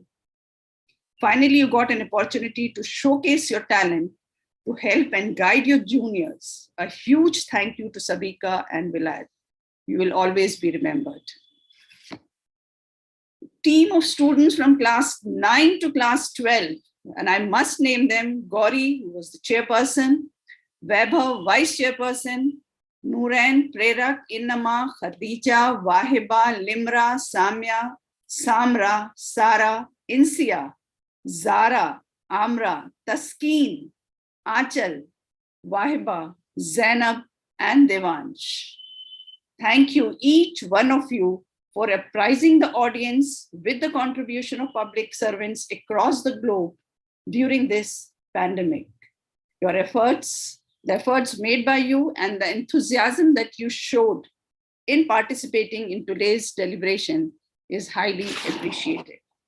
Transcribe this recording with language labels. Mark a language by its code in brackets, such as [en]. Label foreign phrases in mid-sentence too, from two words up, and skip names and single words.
[en] Finally, you got an opportunity to showcase your talent, to help and guide your juniors. A huge thank you to Sabika and Vilayat. You will always be remembered. Team of students from class 9 to class 12, and I must name them: Gauri, who was the chairperson, Vaibhav, vice chairperson, Nooran, Prerak, Innama, Khadija, Wahiba, Limra, Samya, Samra, Sara, Insia, Zara, Amra, Taskeen, Achal, Wahiba, Zainab, and Devansh. Thank you, each one of you, for apprising the audience with the contribution of public servants across the globe during this pandemic. Your efforts, the efforts made by you, and the enthusiasm that you showed in participating in today's deliberation is highly appreciated.